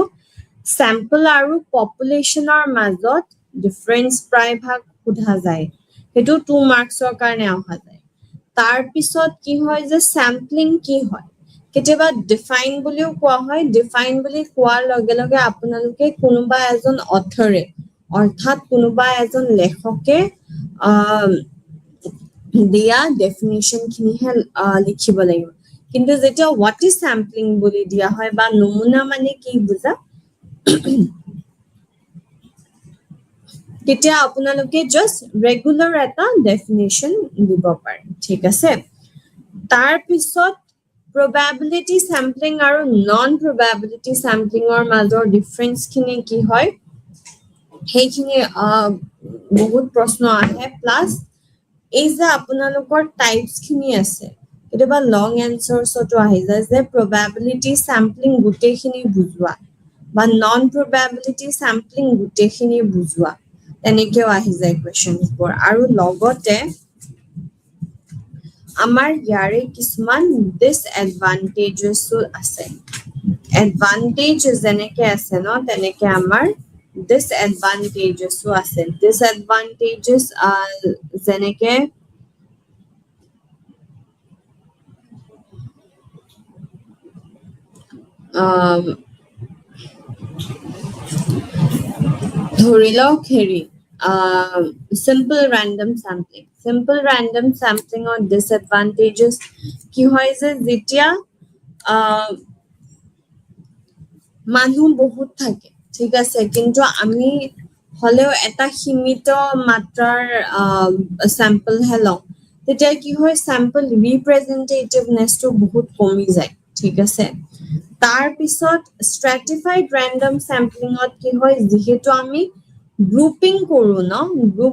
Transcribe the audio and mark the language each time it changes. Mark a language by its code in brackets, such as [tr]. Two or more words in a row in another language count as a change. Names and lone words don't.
[as] স্যাম্পল আৰু পপুলেশনৰ মাজত ডিফাৰেন্স প্ৰায়ভাগ সোধা যায় হেতু 2 মাৰ্কছৰ কাৰণে অহা যায় তাৰ পিছত কি হয় যে স্যাম্পলিং কি হয় কেতিয়াবা ডিফাইন বুলিও কোৱা হয় ডিফাইন বুলি কোৱাৰ লগে লগে আপোনালোকে কোনোবা এজন অথৰে অৰ্থাৎ কোনোবা এজন লেখকে দিয়া ডেফিনিশন খিনি হে লিখিব লাগিব কিন্তু যেতিয়া [en] what is sampling [as] বুলি দিয়া হয় বা নমুনা মানে কি বুজা কেতিয়া আপোনালোকে [en] just regular [as] এটা ডেফিনিশন দিব পাৰে ঠিক আছে তাৰ পিছত [en] probability sampling [as] আৰু [en] non probability sampling [as] or মাজৰ ডিফাৰেন্স খিনি কি হয় সেইখিনি বহুত প্ৰশ্ন আহে প্লাস এই যে আপোনালোকৰ টাইপস খিনি আছে কেতিয়াবা [en] long answersটো [as] আহি যায় যে [en] probability sampling [as] গুটেখিনি বুজোৱা বা [en] non probability sampling [as] গুটেখিনি বুজোৱা তেনেকেও আহি যায় কোৱেশ্চনছ বোৰ আৰু লগতে আমাৰ ইয়াৰে কিছুমান ডিসএডভান্টেজেস আছে এডভান্টেজ যেনেকে আছে ন তেনেকে আমাৰ disadvantages আছে disadvantages যেনেকে ধৰি লওক হেৰি [en] simple random sampling [as] or disadvantages কি হয় যে যেতিয়া মানুহ বহুত থাকে ঠিক আছে কিন্তু আমি হলেও এটা সীমিত মাত্ৰাৰ স্যাম্পল হেলো তেতিয়া কি হয় [en] sample representativeness টো [as] বহুত কমি যায় ঠিক আছে তাৰ পিছত [en] stratified random samplingত [as] কি হয় যেহেতু আমি গ্ৰুপিং কৰো ন গ্ৰুপ